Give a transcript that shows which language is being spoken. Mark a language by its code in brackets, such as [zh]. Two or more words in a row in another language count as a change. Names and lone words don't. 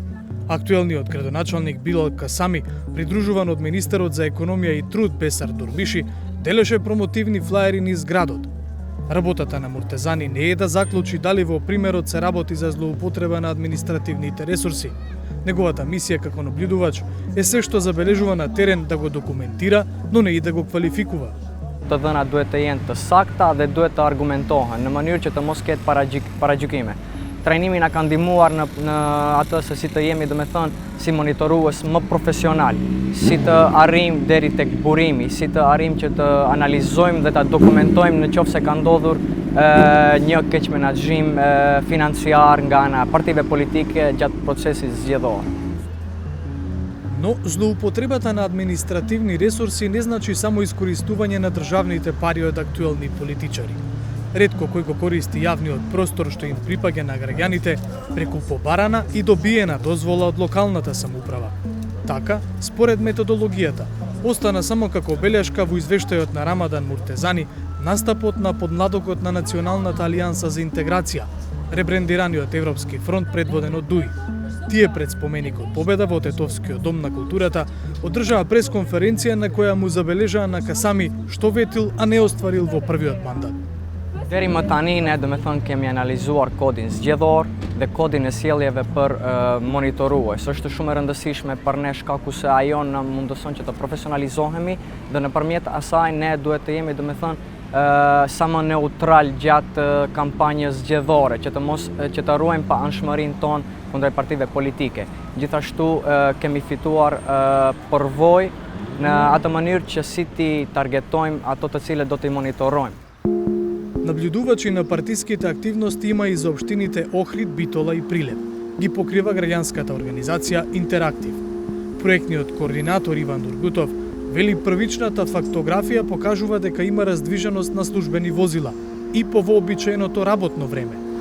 [mk] Актуелниот градоначалник Билал Касами, придружуван од министерот за економија и труд Бесар Дурбиши, делеше промотивни флаери низ градот. Работата на Муртезани не е да заклучи дали во примерот се работи за злоупотреба на административните ресурси. Неговата мисија како наблюдувач е се што забележува на терен да го документира, но не и да го квалификува. [sq] Të dhënat duhet të jenë të sakta dhe duhet të argumentohen në mënyrë që të mos ketë paragjykime. Trajnimi na ka ndihmuar në atë se si të jemi, si monitorues më profesional, si të arrijmë deri tek burimi, si të arrijmë që të analizojmë dhe ta dokumentojmë në qoftë se ka ndodhur një keq menaxhim financiar nga ana partive politike gjatë procesit zgjedhor. [mk] Но злоупотребата на административни ресурси не значи само искористување на државните пари од актуелни политичари. Ретко кој го користи јавниот простор што им припаѓа на граѓаните преку побарана и добиена дозвола од локалната самоуправа. Така, според методологијата, остана само како белешка во извештајот на Рамадан Муртезани настапот на подмладокот на Националната алијанса за интеграција, ребрендираниот Европски фронт предводен од ДУИ. Тие пред споменикот победа во Тетовскиот дом на културата одржаа пресконференција на која му забележаа на Касами што ветил, а не остварил во првиот мандат. [sq] Deri më tani ne do me thënë kemi analizuar kodin zgjedhor dhe kodin e sjelljeve për monitorues. Është shumë e rëndësishme për ne shkaku se ajo na mundëson që të profesionalizohemi dhe nëpërmjet asaj ne duhet të jemi, do me thënë, sa më neutral gjatë kampanjës zgjedhore, që të ruajmë pa anshmërinë tonë kundër partive politike. Gjithashtu kemi fituar përvojë në atë mënyrë që si ti targetojmë ato të cilët do t'i monitorojmë. [mk] Наблюдувачи на партиските активности има и за општините Охрид, Битола и Прилеп. Ги покрива граѓанската организација Интерактив. Проектниот координатор Иван Дургутов вели првичната фактографија покажува дека има раздвиженост на службени возила и по вообичаеното работно време.